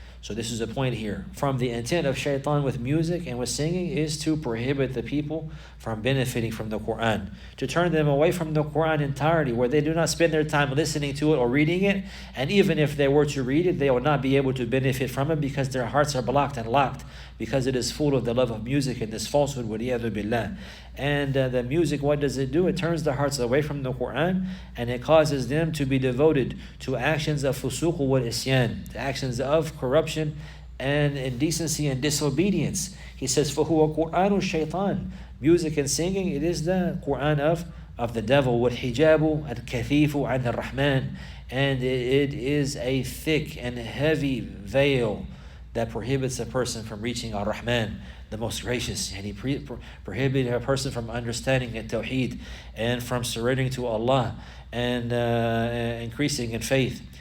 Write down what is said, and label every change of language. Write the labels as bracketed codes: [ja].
[en] So this is a point here. From the intent of shaitan with music and with singing is to prohibit the people from benefiting from the Quran, to turn them away from the Quran entirely, where they do not spend their time listening to it or reading it, and even if they were to read it, they will not be able to benefit from it because their hearts are blocked and locked, because it is full of the love of music and this falsehood, [ar] وَلِيَذُ بِاللَّهِ. [en] And the music, what does it do? It turns the hearts away from the Quran, and it causes them to be devoted to actions of [ar] fusuq wal isyan, [en] actions of corruption and indecency and disobedience. He says, [ar] فَهُوَ قُرْآنُ الشَّيْطَانِ. [en] Music and singing, it is the Quran of the devil. [ar] وَالْحِجَابُ الْكَثِيفُ عَنْ الرَّحْمَنِ. [en] And it is a thick and heavy veil that prohibits a person from reaching Ar-Rahman, the most gracious. And he prohibited a person from understanding Tawheed and from surrendering to Allah and increasing in faith